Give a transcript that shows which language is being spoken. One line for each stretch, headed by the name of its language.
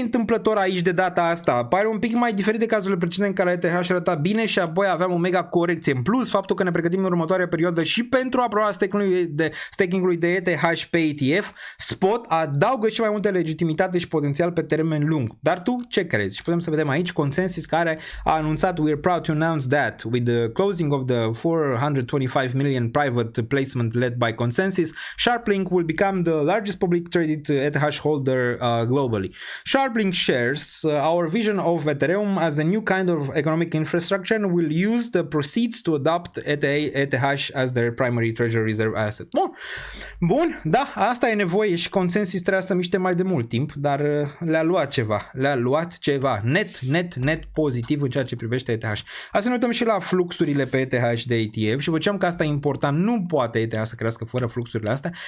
Romanian: întâmplător aici de data asta. Pare un pic mai diferit de cazurile precedente în care ETH arăta bine și apoi aveam o mega corecție. În plus, faptul că ne pregătim în următoarea perioadă și pentru aprobarea staking-ului de ETH pe ETF, Spot adaugă și mai multă legitimitate și potențial pe termen lung. Dar tu ce crezi? Și putem să vedem aici Consensus care a anunțat
English: "We are proud to announce that with the closing of the 425 million private placement led by Consensus, SharpLink will become the largest public traded ETH holder globally. SharpLink shares our vision of Ethereum as a new kind of economic infrastructure and will use the proceeds to adopt ETH as their primary treasury reserve asset."
Romanian: Bun, da, asta e nevoie și Consensus trebuia să miște mai de mult timp, dar le-a luat ceva net pozitiv în ceea ce privește ETH. Hai să ne uităm și la fluxurile pe ETH de ETF și văceam că asta e important, nu poate ETH să crească fără fluxurile astea.